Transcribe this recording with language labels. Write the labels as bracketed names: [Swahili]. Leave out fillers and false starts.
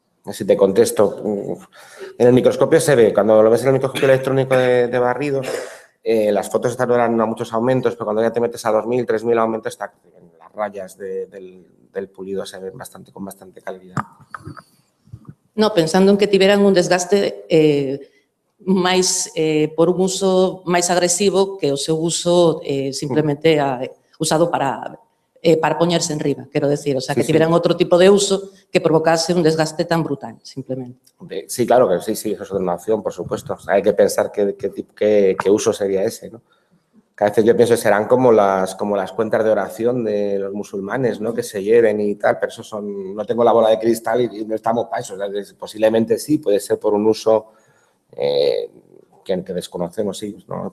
[Spanish] Si te contesto, en el microscopio se ve, cuando lo ves en el microscopio electrónico de barridos, las fotos están a muchos aumentos, pero cuando ya te metes a 2000, 3000 aumentos, las rayas del pulido se ven con bastante calidad. [Galician] No, pensando en que tiveran un desgaste máis por un uso máis agresivo que o seu uso simplemente usado para poñerse en riba, quero decir, o sea, que tiveran outro tipo de uso que provocase un desgaste tan brutal, simplemente. [Spanish] Sí, claro que sí, eso es una opción, por supuesto. O sea, hay que pensar qué uso sería ese, ¿no? Que a veces yo pienso que serán como las cuentas de oración de los musulmanes, ¿no? Que se lleven y tal, pero eso no tengo la bola de cristal y no estamos para eso. O sea, posiblemente sí, puede ser por un uso que desconocemos, sí, ¿no?